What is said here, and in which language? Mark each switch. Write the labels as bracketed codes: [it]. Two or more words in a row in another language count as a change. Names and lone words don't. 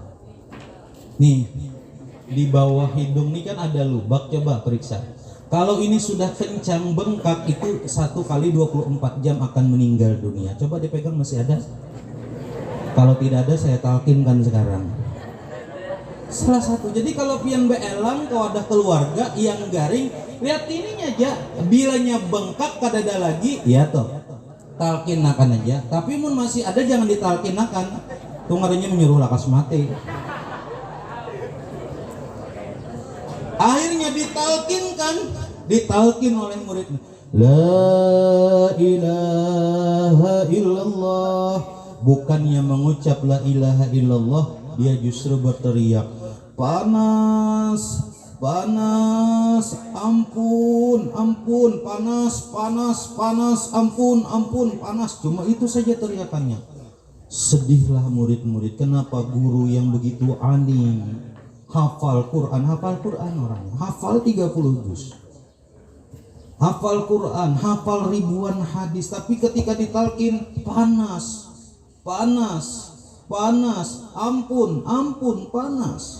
[id] Nih, di bawah hidung nih kan ada lubang, coba periksa. Kalau ini sudah kencang bengkak, itu 1 kali 24 jam akan meninggal dunia. Coba dipegang, masih ada? Kalau tidak ada, saya talkinkan sekarang. [bjn] Salah satu. Jadi kalau pian beelang, kalau ada keluarga yang garing, lihat ininya aja. Bilanya bengkak kadada lagi, ya toh, talkinakan aja. Tapi mun masih ada, jangan ditalkinakan. Tuh ngarinya menyuruh lakas mati. [id] Akhirnya ditalkin oleh muridnya. [ar] لا إله إلا الله. [id] Bukannya mengucap [ar] لا إله إلا الله, [id] dia justru berteriak, panas, panas, ampun, ampun, panas, panas, panas, ampun, ampun, panas. Cuma itu saja teriakannya. Sedihlah murid-murid, kenapa guru yang begitu alim, hafal Quran orangnya, hafal 30 juz, hafal Quran, hafal ribuan hadis, tapi ketika ditalkin panas, panas, panas, ampun, ampun, panas.